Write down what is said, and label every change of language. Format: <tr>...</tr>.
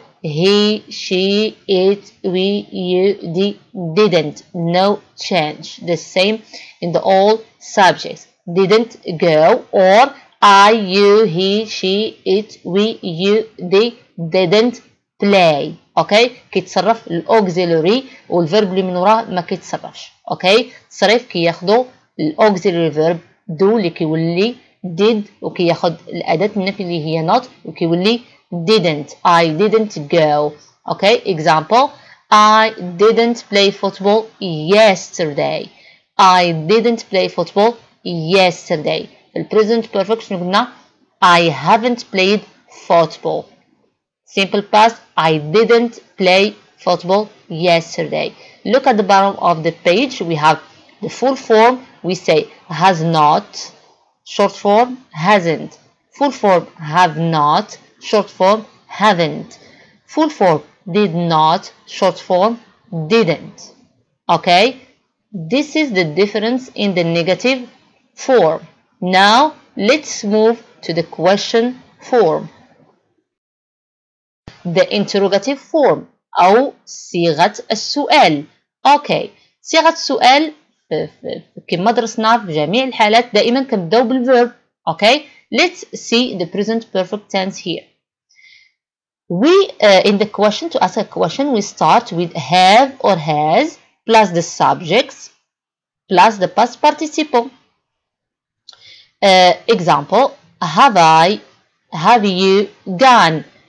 <en>He, she, it, we, you, they didn't. No change. The same in the all subjects. Didn't go or I, you, he, she, it, we, you, they didn't play.</en> <ar>اوكي كيتصرف الاوكسيلوري والفيرب اللي من وراه ما كيتصرفش. اوكي التصريف كياخدو الاوكسيلوري فيرب دو اللي كيولي did وكياخد الاداه النفي اللي هي not وكيولي didn't.</ar> <en>I didn't go. Okay, example, I didn't play football yesterday. I didn't play football yesterday.</en> <ar>في present perfect شنو قلنا؟</ar> <en>I haven't played football. Simple past, I didn't play football yesterday. Look at the bottom of the page. We have the full form. We say has not. Short form, hasn't. Full form, have not. Short form, haven't. Full form, did not. Short form, didn't. Okay? This is the difference in the negative form. Now, let's move to the question form. The interrogative form</en> <ar>أو صيغة السؤال.</ar> <en>Okay.</en> <ar>صيغة السؤال كما درسنا في جميع الحالات دائما كنبداو بالverb.</ar> <en>Okay. Let's see the present perfect tense here. We in the question, to ask a question, we start with have or has plus the subjects plus the past participle. Example, have I, have you gone?</en>